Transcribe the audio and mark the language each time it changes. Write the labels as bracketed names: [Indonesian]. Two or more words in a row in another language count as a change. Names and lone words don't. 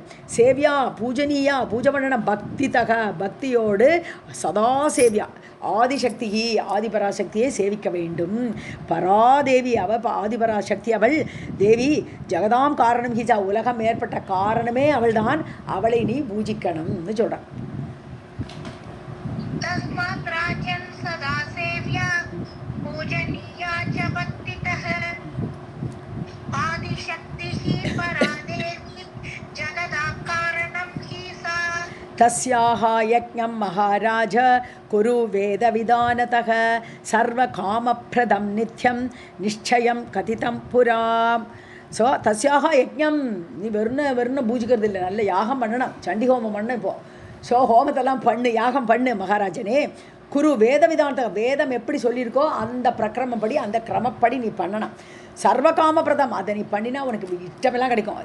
[Sanskrit] सेव्या पूजनीया, [Tamil] பூஜை பண்ணணும் பக்தி தக, பக்தியோடு [Sanskrit] सदा सेव्या, [Tamil] ஆதிசக்தி ஆதிபராசக்தியை சேவிக்க வேண்டும். பராதேவி அவ ஆதிபராசக்தி, அவள் தேவி [Sanskrit] जगतां कारणम् [Tamil] ஹிஜா, உலகம் ஏற்பட்ட காரணமே அவள்தான், அவளை நீ பூஜிக்கணும்னு சொல்றான். [Sanskrit] तस्याः यज्ञं महाराज कुरु वेदविधानतः सर्वकामप्रदं नित्यं निश्चयं कथितं पुरा. [Tamil] ஸோ [Sanskrit] तस्याः यज्ञम्, [Tamil] நீ வெறும் பூஜிக்கிறது இல்லை, நல்ல யாகம் பண்ணணும், சண்டி ஹோமம் பண்ண. இப்போது ஸோ ஹோமத்தெல்லாம் பண்ணு, யாகம் பண்ணு மகாராஜனே. [Sanskrit] कुरु वेद [Tamil] விதானத்தை, வேதம் எப்படி சொல்லியிருக்கோ அந்த பிரக்கிரமப்படி, அந்த கிரமப்படி நீ பண்ணணும். [Sanskrit] सर्वकाम प्रदम्, [Tamil] அதை நீ பண்ணினா உனக்கு இஷ்டமெல்லாம் கிடைக்கும்.